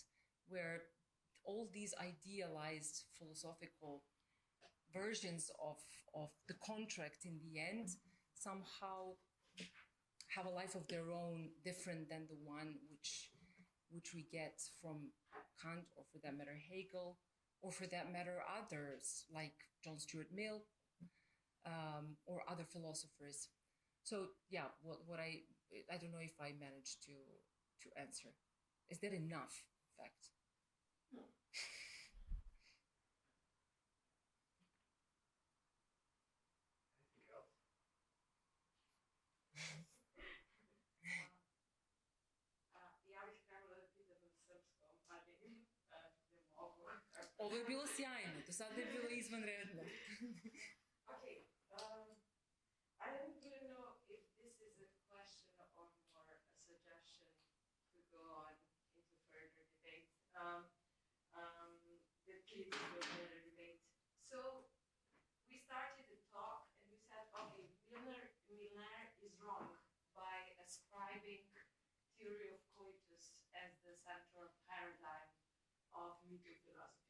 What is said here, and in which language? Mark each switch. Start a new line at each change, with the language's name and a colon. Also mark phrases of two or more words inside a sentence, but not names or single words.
English: where all these idealized philosophical versions of the contract in the end somehow have a life of their own, different than the one which we get from Kant, or for that matter Hegel, or for that matter others like John Stuart Mill, or other philosophers. So yeah, what I don't know if I managed to answer. Is that enough, in fact? No. Anything else?
Serbian: Ja bih krenula da pitam na srpskom, ali ne mogu. Ovo je bilo sjajno, do sada je bilo izvanredno.
English: Okay. I don't really know if this is a question or more a suggestion to go on into further debate. That leads to a further debate. So we started the talk and we said, okay, Milner is wrong by theory of coitus as the central paradigm of Me Too philosophy.